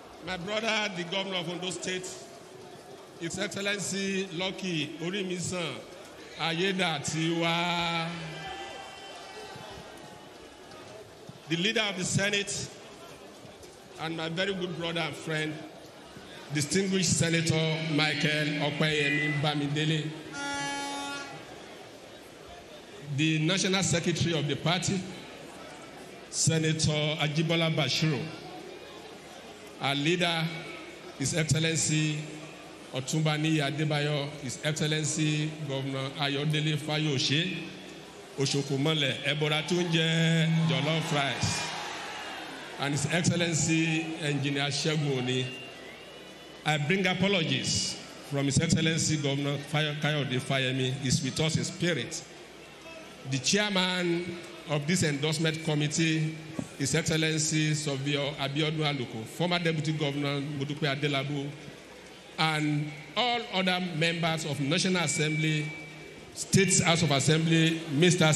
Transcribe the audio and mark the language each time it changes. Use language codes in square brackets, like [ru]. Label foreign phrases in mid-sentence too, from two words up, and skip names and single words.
[en] My brother, the governor of Ondo State, His Excellency Lucky Orimisan Ayedatiwa, the leader of the Senate, and my very good brother and friend, distinguished Senator Michael Opeyemi Bamidele, the National Secretary of the party, Senator Ajibola Bashiru, our leader, His Excellency Otunbani Adebayo, His Excellency Governor Ayodele Fayose, Oshokumole Eboratunje Jollof Rice, and His Excellency Engineer Sheguni. I bring apologies from His Excellency Governor Kayode Fayemi. Is with us in spirit. The chairman of this endorsement committee, His Excellency Sovio Abiodun Aluko, former Deputy Governor Modupe Adelabu, and all other members of National Assembly, State House of Assembly, Mr.